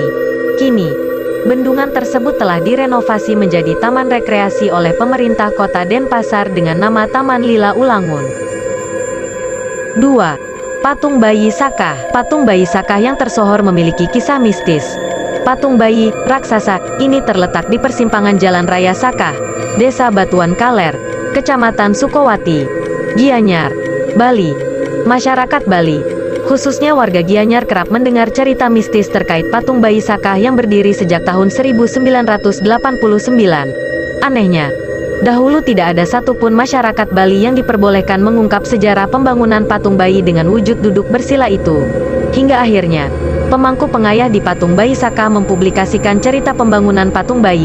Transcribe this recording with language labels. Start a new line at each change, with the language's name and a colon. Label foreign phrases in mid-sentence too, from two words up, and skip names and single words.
Indonesian: Kini, bendungan tersebut telah direnovasi menjadi taman rekreasi oleh pemerintah kota Denpasar dengan nama Taman Lila Ulangun. 2. Patung Bayi Sakah. Patung Bayi Sakah yang tersohor memiliki kisah mistis. Patung bayi raksasa ini terletak di persimpangan Jalan Raya Sakah, Desa Batuan Kaler, Kecamatan Sukowati, Gianyar, Bali. Masyarakat Bali, khususnya warga Gianyar, kerap mendengar cerita mistis terkait patung bayi Sakah yang berdiri sejak tahun 1989. Anehnya, dahulu tidak ada satupun masyarakat Bali yang diperbolehkan mengungkap sejarah pembangunan patung bayi dengan wujud duduk bersila itu. Hingga akhirnya, pemangku pengayah di patung bayi Sakah mempublikasikan cerita pembangunan patung bayi.